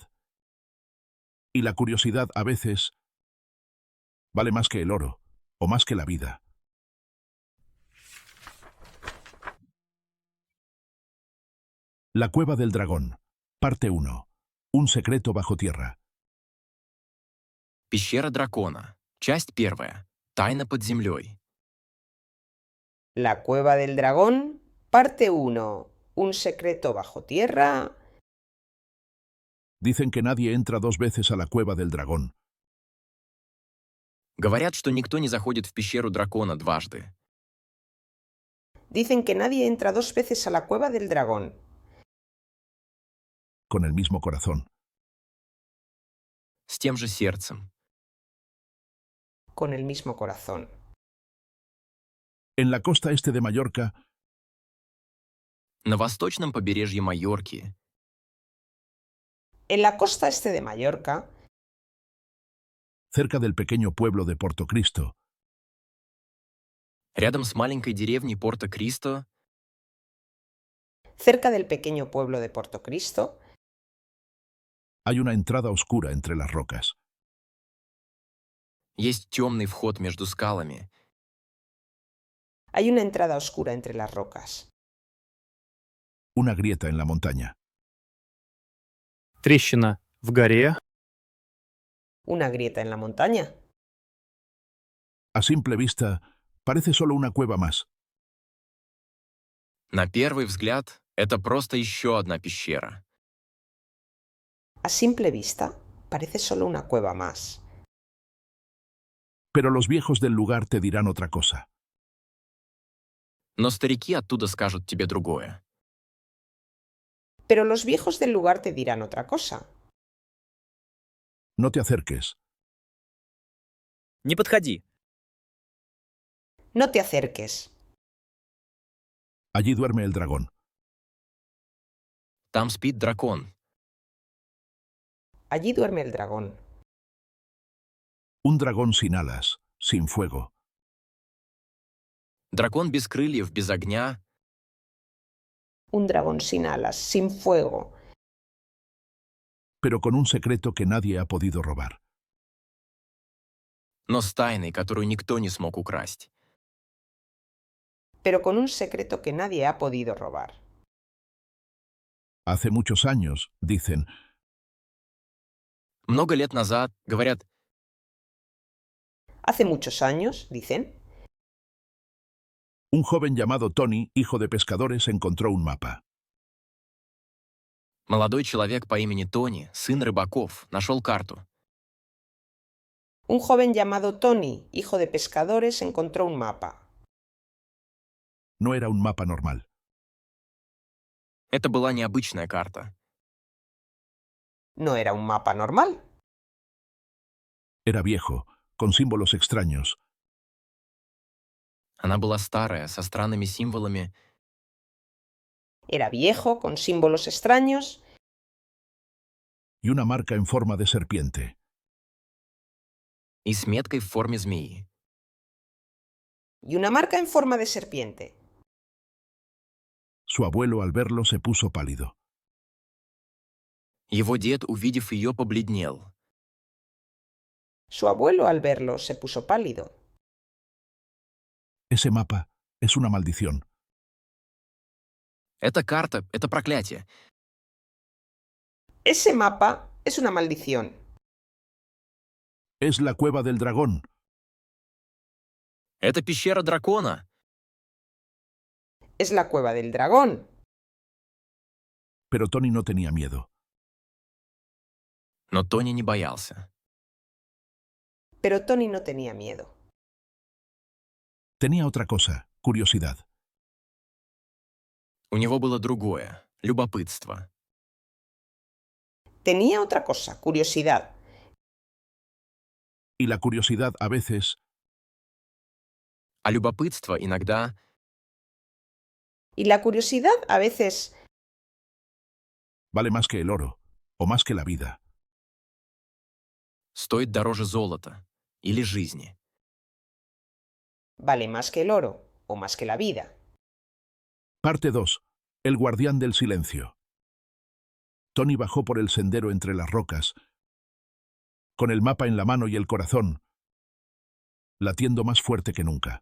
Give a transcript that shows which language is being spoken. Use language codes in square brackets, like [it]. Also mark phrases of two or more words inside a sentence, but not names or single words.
[es] Y la curiosidad a veces vale más que el oro, o más que la vida. La cueva del dragón. Parte 1. Un secreto bajo tierra. [ru] Пещера дракона. Часть 1. Тайна под землей. [es] La cueva del dragón, parte 1. Un secreto bajo tierra. Dicen que nadie entra dos veces a la cueva del dragón [ru] Говорят, что никто не заходит в пещеру дракона дважды. [es] Dicen que nadie entra dos veces a la cueva del dragón con el mismo corazón. [ru] С тем же сердцем. [es] con el mismo corazón. En la costa este de Mallorca, [ru] На восточном побережье Майорки, [es] En la costa este de Mallorca, cerca del pequeño pueblo de Portocristo, [ru] рядом с маленькой деревней Порто-Кристо, [es] cerca del pequeño pueblo de Portocristo, hay una entrada oscura entre las rocas. [ru] есть темный вход между скалами. [es] hay una entrada oscura entre las rocas. Una grieta en la montaña. [ru] Трещина в горе. [es] Una grieta en la montaña. A simple vista, parece solo una cueva más. [ru] На первый взгляд, это просто еще одна пещера. [es] A simple vista, parece solo una cueva más. Pero los viejos del lugar te dirán otra cosa. [ru] Но старики оттуда скажут тебе другое. [es] Pero los viejos del lugar te dirán otra cosa. No te acerques. [ru] Не подходи. [es] No te acerques. Allí duerme el dragón. [ru] Там спит дракон. [es] Allí duerme el dragón. Un dragón sin alas, sin fuego, [ru] Дракон без крыльев, без огня, [es] Un dragón sin alas, sin fuego, pero con un secreto que nadie ha podido robar. [ru] но с тайной, которую никто не смог украсть. [es] pero con un secreto que nadie ha podido robar. Hace muchos años, dicen, [ru] Много лет назад, говорят, [es] Hace muchos años, dicen, un joven llamado Tony, hijo de pescadores, encontró un mapa. [ru] молодой человек по имени Тони, сын рыбаков, нашел карту. [es] un joven llamado Tony, hijo de pescadores, encontró un mapa. No era un mapa normal. [ru] Это была необычная карта. [es] No era un mapa normal. Era viejo, con símbolos extraños, [ru] Она была старая, со странными символами, [es] Era viejo, con símbolos extraños, y una marca en forma de serpiente. [ru] и с меткой в форме змеи. [es] y una marca en forma de serpiente. Su abuelo, al verlo, se puso pálido. [ru] Его дед, увидев ее, побледнел. [es] Su abuelo al verlo se puso pálido. Ese mapa es una maldición. [ru] Эта карта — это проклятие. [es] Ese mapa es una maldición. Es la cueva del dragón. [ru] Это пещера дракона. [es] Es la cueva del dragón. Pero Tony no tenía miedo. [ru] Но Тони не боялся. [es] Pero Tony no tenía miedo. Tenía otra cosa, curiosidad. [ru] У него было другое — любопытство. [es] Tenía otra cosa, curiosidad. Y la curiosidad a veces [ru] А любопытство иногда [es] Y la curiosidad a veces vale más que el oro, o más que la vida. [ru] стоит дороже золота или жизни. [es] vale más que el oro o más que la vida. Parte 2. El guardián del silencio. Tony bajó por el sendero entre las rocas, con el mapa en la mano y el corazón, latiendo más fuerte que nunca.